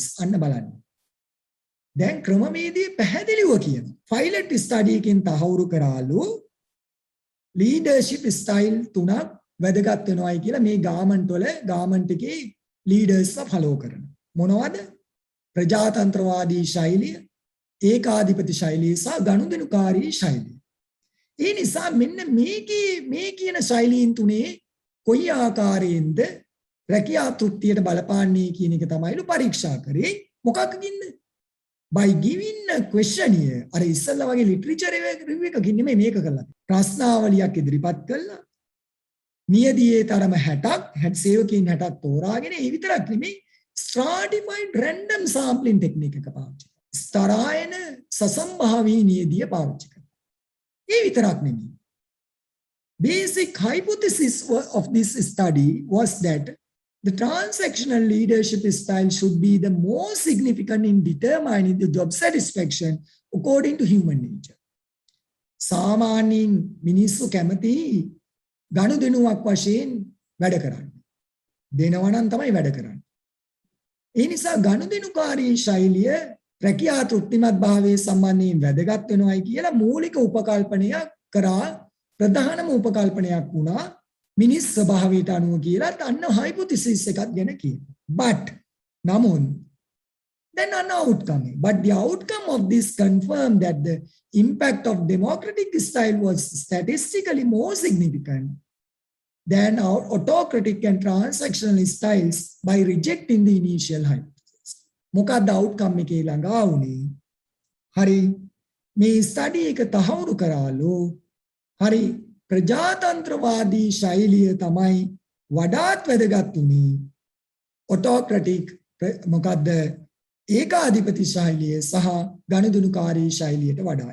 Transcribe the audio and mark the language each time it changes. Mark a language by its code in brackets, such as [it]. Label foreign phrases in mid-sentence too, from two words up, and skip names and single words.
[si] අන්න බලන්න. දැන් ක්‍රමවේදය පැහැදිලිව කියනවා. [en] pilot study [si] එකෙන් තහවුරු කරාලු [en] leadership style [si] තුනක් වැදගත් වෙනවායි කියලා මේ ගාමන්ට් වල ගාමන්ට් එකේ ලීඩර්ස්ලා ෆලෝ කරනවා. මොනවද? ප්‍රජාතන්ත්‍රවාදී ශෛලිය, ඒකාධිපති ශෛලිය සහ ගනුදෙනුකාරී ශෛලිය. ඒ නිසා මෙන්න මේ කියන ශෛලීන් තුනේ කොයි ආකාරයෙන්ද රැකියා තෘප්තියට බලපාන්නේ කියන එක තමයිලු පරීක්ෂා කරේ. මොකක්කින්ද? [en] by giving a questionnaire. [si] අර ඉස්සල්ලා වගේ ලිටරචර් රිවිව් එකකින් නෙමෙයි මේක කළා. ප්‍රශ්නාවලියක් ඉදිරිපත් කළා. නියදියේ තරම 60ක් සේවකයන් 60ක් තෝරාගෙන ඒ විතරක් නෙමෙයි [en] stratified random sampling technique [si] එක පාවිච්චි කරනවා. ස්තරායන සසම්භාවී නියදිය පාවිච්චි කරනවා. ඒ විතරක් නෙමෙයි. [en] Basic hypothesis of this study was that the transactional leadership style should be the most significant in determining the job satisfaction according to human nature. [si] සාමාන්‍යයෙන් මිනිස්සු කැමති ගනුදෙනුවක් වශයෙන් වැඩ කරන්න. දෙනවා නම් තමයි වැඩ කරන්නේ. ඒ නිසා ගනුදෙනුකාරී ශෛලිය රැකියා තෘප්තිමත් භාවයේ සම්බන්ධයෙන් වැදගත් වෙනවායි කියලා මූලික උපකල්පනයක් කරා ප්‍රධානම උපකල්පනයක් වුණා මිනිස් ස්වභාවයට අනුව කියලා අන්න හයිපොතීසිස් එකක් ගැන කියනවා. But namun then an outcome. [en] But the outcome of this confirmed that the impact of democratic style was statistically more significant than our autocratic and transactional styles by rejecting the initial hypothesis. [si] මොකක්ද outcome එකේ ළඟා වුණේ? හරි මේ ස්ටඩි එක තහවුරු කරාලු හරි ප්‍රජාතන්ත්‍රවාදී ශෛලිය තමයි වඩාත් වැදගත් උනේ autocratic මොකක්ද ඒකාධිපති ශෛලිය සහ ගනුදෙනුකාරී ශෛලියට වඩා.